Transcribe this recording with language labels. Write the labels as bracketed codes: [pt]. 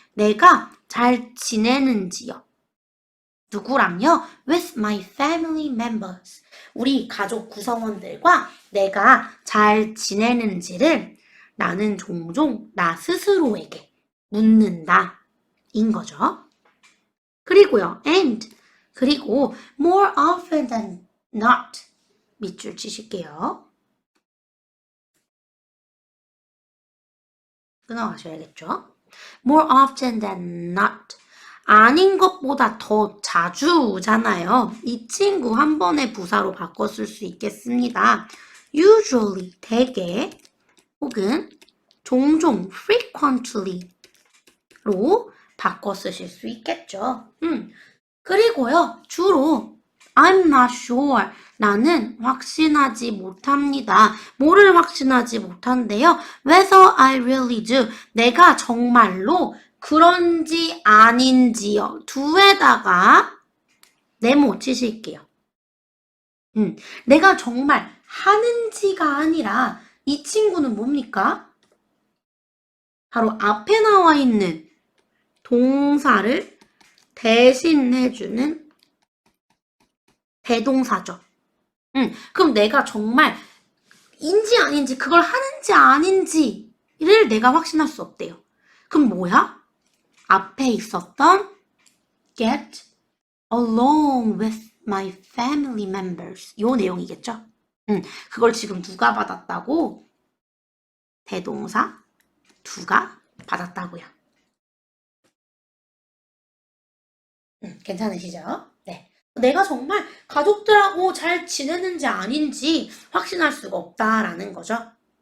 [ko] 내가 잘 지내는지요. 누구랑요? [en] With my family members. [ko] 우리 가족 구성원들과 내가 잘 지내는지를 나는 종종 나 스스로에게 묻는다. 인 거죠. 그리고요, and. 그리고 [en] more often than not. [ko] 밑줄 치실게요. 끊어가셔야겠죠. [en] more often than not. [ko] 아닌 것보다 더 자주잖아요. 이 친구 한 번의 부사로 바꿔 쓸 수 있겠습니다. usually, 대개, 혹은 종종, frequently로 바꿔 쓰실 수 있겠죠. 그리고요, 주로 [en] I'm not sure. [ko] 나는 확신하지 못합니다. 뭐를 확신하지 못한대요? [en] Whether I really do. [ko] 내가 정말로 그런지 아닌지요. 두에다가 네모 치실게요. 내가 정말 하는지가 아니라 이 친구는 뭡니까? 바로 앞에 나와 있는 동사를 대신해주는 대동사죠. 그럼 내가 정말 인지 아닌지 그걸 하는지 아닌지를 내가 확신할 수 없대요. 그럼 뭐야? 앞에 있었던 [en] get along with my family members [ko] 요 내용이겠죠? 그걸 지금 누가 받았다고? 대동사 두가 받았다고요. 괜찮으시죠? 네. 내가 정말 가족들하고 잘 지내는지 아닌지 확신할 수가 없다라는 거죠.